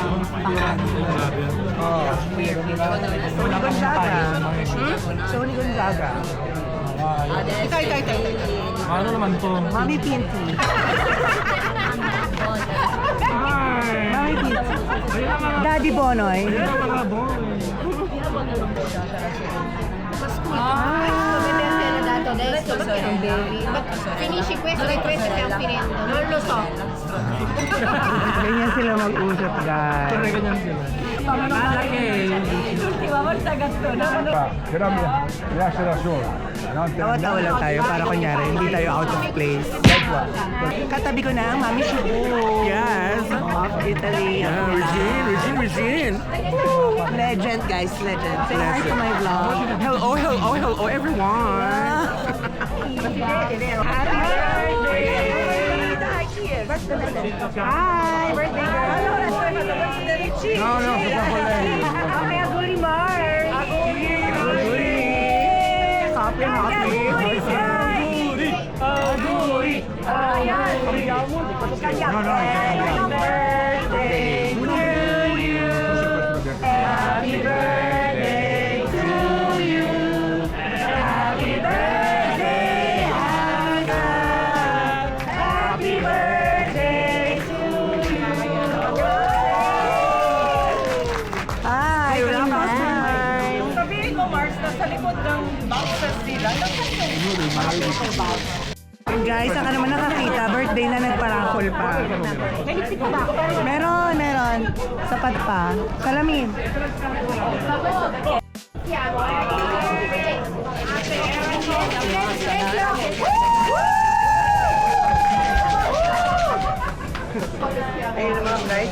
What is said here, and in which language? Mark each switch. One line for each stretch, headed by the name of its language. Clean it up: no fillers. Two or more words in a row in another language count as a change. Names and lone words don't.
Filipino: Oh. Sony Gonzaga. Sony Gonzaga. Ito. Ano naman to? Mami Pinti. Mami Pinti. Daddy Bonoy.
Italian: Finisci questo e questo stiamo finendo, non lo so.
Filipino: Ganyan sila mag-usap, guys. Ganyan sila.
Italian: Però mi lascia da solo.
Filipino: Tawa-tawa lang tayo para kunyari, hindi tayo
English: out of place.
Filipino: Katabi ko na ang Mami Shubu.
English: Yes. Of Italy. Regine. Legend, guys. Legend. Say hi to my vlog. Hello, everyone. Happy birthday! Hi, birthday girl.
Italian: No, che fa con lei.
English: Happy Aguri Mars. Aguri. Happy birthday to you. Happy birthday to you. Happy birthday, Aga. Happy birthday to you. Hi,
Filipino: wala pa. Sabihin mo, Mars, nasa likod ng boxes nila. Guys, saan ka naman nakakita? Birthday na nagparangkol pa. Meron. Sapat pa. Salamin. Ayun naman, guys.